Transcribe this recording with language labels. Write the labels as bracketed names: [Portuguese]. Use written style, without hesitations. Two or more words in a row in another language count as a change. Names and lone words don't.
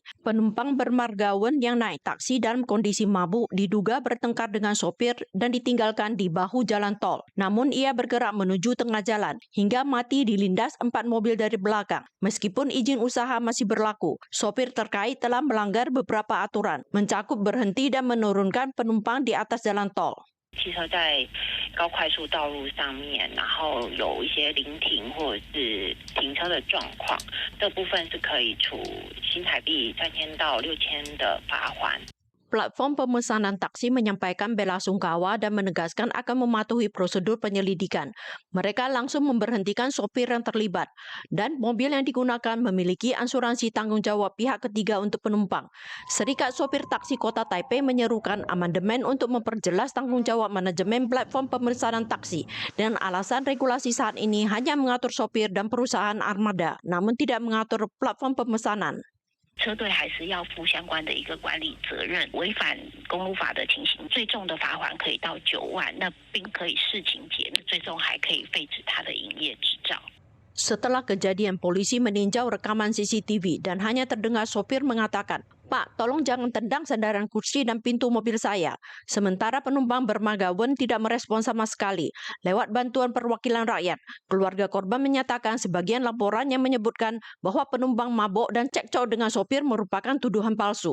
[Indonesian] Penumpang bermargawan yang naik taksi dalam kondisi mabuk diduga bertengkar dengan sopir dan ditinggalkan di bahu jalan tol. Namun ia bergerak menuju tengah jalan hingga mati dilindas 4 mobil dari belakang. Meskipun izin usaha masih berlaku, sopir terkait telah melanggar beberapa aturan, mencakup berhenti dan menurunkan penumpang di atas jalan tol. [Chinese] 汽车在高快速道路上面，然后有一些临停或者是停车的状况，这部分是可以处新台币3000到6000的罚款。 [Indonesian] Platform pemesanan taksi menyampaikan bela sungkawa dan menegaskan akan mematuhi prosedur penyelidikan. Mereka langsung memberhentikan sopir yang terlibat dan mobil yang digunakan memiliki asuransi tanggung jawab pihak ketiga untuk penumpang. Serikat Sopir Taksi Kota Taipei menyerukan amandemen untuk memperjelas tanggung jawab manajemen platform pemesanan taksi dengan alasan regulasi saat ini hanya mengatur sopir dan perusahaan armada, namun tidak mengatur platform pemesanan. [Chinese] 车队还是要负相关的一个管理责任，违反公路法的情形，最重的罚款可以到9万，那并可以视情节，最终还可以废止他的营业执照。 [Indonesian] Setelah kejadian, polisi meninjau rekaman CCTV dan hanya terdengar sopir mengatakan, "Pak, tolong jangan tendang sandaran kursi dan pintu mobil saya." Sementara penumpang bermagawen tidak merespon sama sekali. Lewat bantuan perwakilan rakyat, keluarga korban menyatakan sebagian laporan yang menyebutkan bahwa penumpang mabuk dan cekcok dengan sopir merupakan tuduhan palsu.